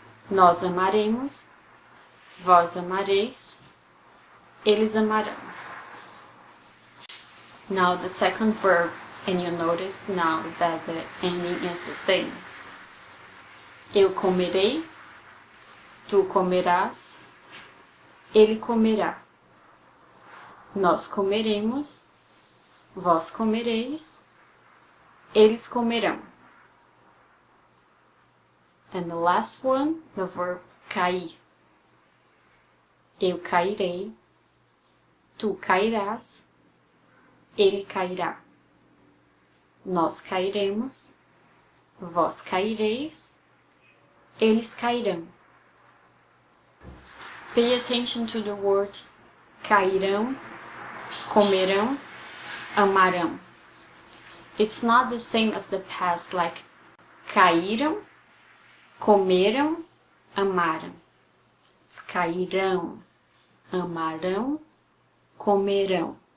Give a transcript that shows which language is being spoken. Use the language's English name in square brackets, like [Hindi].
[Portuguese] Nós amaremos, vós amareis, eles amarão. [English] Now the second verb, and you notice now that the ending is the same. [Portuguese] Eu comerei, tu comerás, ele comerá. Nós comeremos, vós comereis, eles comerão. [English] And the last one, the verb cair. [Portuguese] Eu cairei, tu cairás, ele cairá. Nós cairemos, vós caireis, eles cairão. [English] Pay attention to the words cairão, comerão, amarão. It's not the same as the past, like caíram, comeram, amaram. It's cairão, amarão, comerão.